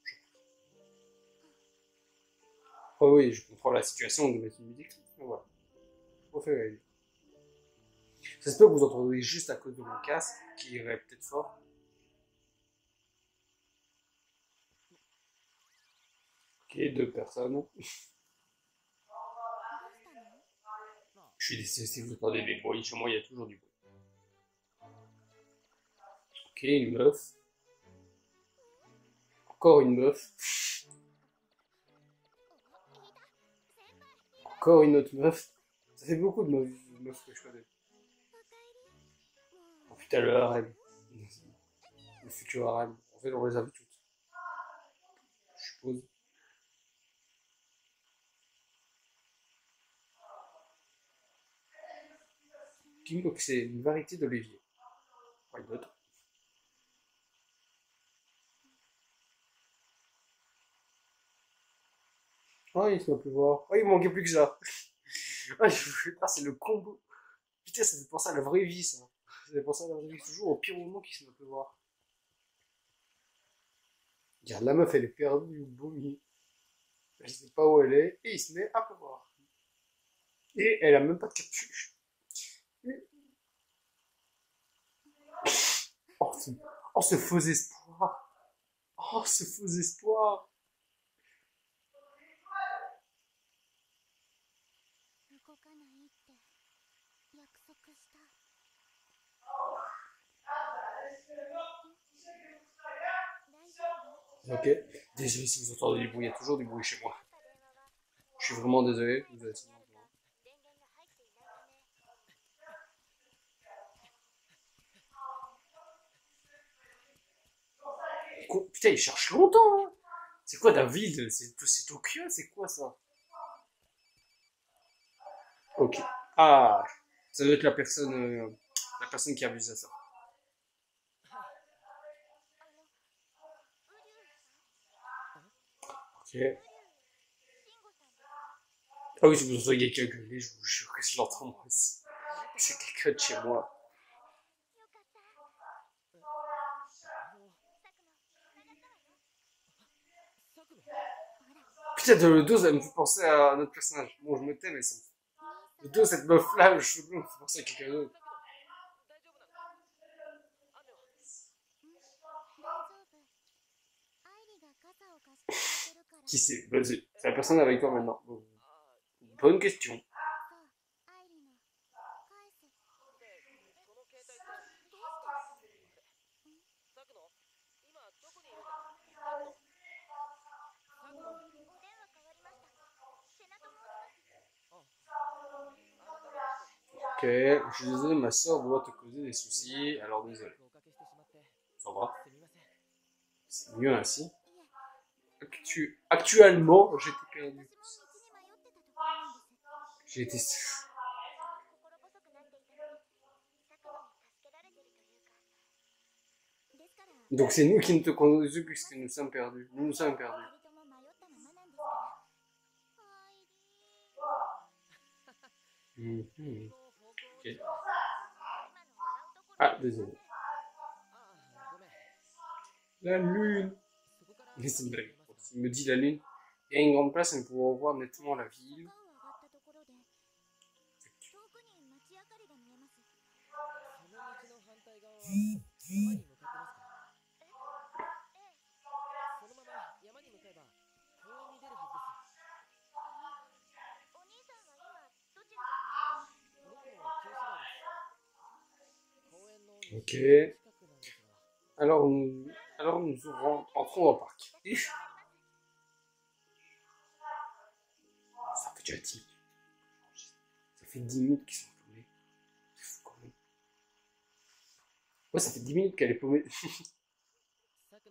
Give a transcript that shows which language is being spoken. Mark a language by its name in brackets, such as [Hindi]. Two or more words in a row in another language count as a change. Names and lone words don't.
[French] Oh oui, je comprends la situation de mettre une musique triste, mais voilà. On fait la vie. Ça se peut que vous entendez juste à cause de mon casque, qui irait peut-être fort. Ok, 2 personnes. [Japanese] どうしたの？ [French] Je suis désolé si vous entendez des bruits, chez moi il y a toujours du bruit. Ok, une meuf. Encore une meuf. [Japanese] いた。先輩。 [French] Encore une autre meuf. Ça fait beaucoup de meufs que je connais. [Japanese] おかえり。も Oh う [French] putain, le harem. Le futur harem. En fait, on les a vues toutes. Je suppose. King c'est une variété d'olivier. [English] Why not? [French] Oh, il se m'a plus voir. Oh, il manquait plus que ça. Ah, c'est le combo. Putain, ça fait penser à la vraie vie, ça. Ça fait penser à la vraie vie. Toujours au pire moment qu'il se m'a plus voir. Regarde, la meuf, elle est perdue au vomi. Elle sait pas où elle est. Et il se met à pleuvoir. Et elle a même pas de capuche. Oh, ce faux espoir. Oh, ce faux espoir. [Japanese] 動かないって約束した。大丈夫？ [French] Ok. Désolé si vous entendez du bruit. Il y a toujours du bruit chez moi. [Japanese] 電話は [French] Je suis vraiment désolé. Vous allez [Japanese] にあるが電源が入っていないため。 [French] Putain, il cherche longtemps. Hein. C'est quoi David? C'est Tokyo? C'est quoi ça? Ok. Ah, ça doit être la personne qui a vu ça. [Japanese] はい。ウリュウさん？ [French] Ok. [Japanese] ウリュウ慎吾さんですか？ [French] Ah oui, si vous entendez quelqu'un gueuler, je vous jure que je l'entends moi aussi. [Japanese] あなた。 [French] C'est quelqu'un de chez moi. [Japanese] よかった。佐久野。繋がったわよ。佐久野。ほら、 [French] Putain, dans le dos, ça me fait penser à un autre personnage. Bon, je me tais, mais ça me... [Japanese] 兄 [French] Le [Japanese] さん。 [French] dos, cette meuf-là, je sais pas, me fait penser à quelqu'un d'autre. [Japanese] 大丈夫なの？雨は？大丈夫。アイリが傘を貸してくれてるから。 [French] Qui c'est? Bah, c'est la personne avec toi maintenant. Bon, [Japanese] ああ、いや。 [French] bonne question. [Japanese] そう、アイリの。返す。で、この携帯って。どうして？佐久野、今どこにいるんだ？佐久野。佐久野。お電話変わりました。セナと申します。あ、改めまして。 [French] Ok, je suis désolé, ma soeur doit te causer des soucis, alors [Japanese] 迷 [French] désolé. [Japanese] 惑をおかけしてしまって。 [French] Ça va? [Japanese] すみません。 [French] C'est mieux ainsi. [Japanese] いえ、 [French] Actuellement, j'étais [Japanese] 私 [French] perdu. [Japanese] も道に迷ってたところなんです。 [French] J'ai été... [Japanese] 心細くなっていたのに、佐久野に助けられてるというか。ですから、 [French] Donc c'est nous qui ne te conduisons puisque nous sommes perdus. Nous nous sommes perdus. [Japanese] 二人とも迷ったままなんですから。アイリー。 Mhm. もう方向を [French] Ok. [Japanese] 違う。今の笑うところ [French] Ah, désolé. [Japanese] ああ、ごめん。 [French] La lune. [Japanese] そこから [French] Mais c'est [Japanese] 何 [French] une [Japanese] が見 [French] blague. [Japanese] えますか？ [French] Il me dit la lune. Il y a une grande place et nous pourrons voir nettement la ville. [Japanese] 坂を上がったところで、遠くに街明かりが見えます。その道の反対側は山に向かってますか？ええ、そのまま山に向かえば公園に出るはずです。お兄さんは今どちらですか？僕も旧市街です。公園の西 [French] Ok. [Japanese] 近くなんですが。 [French] Alors nous entrons au parc. [Japanese] 私が [French] Ça [Japanese] わかります。 [French] fait déjà 10 minutes. Ça fait 10 minutes qu'ils sont paumés. C'est fou quand même. Ouais, ça fait 10 minutes qu'elle est paumée.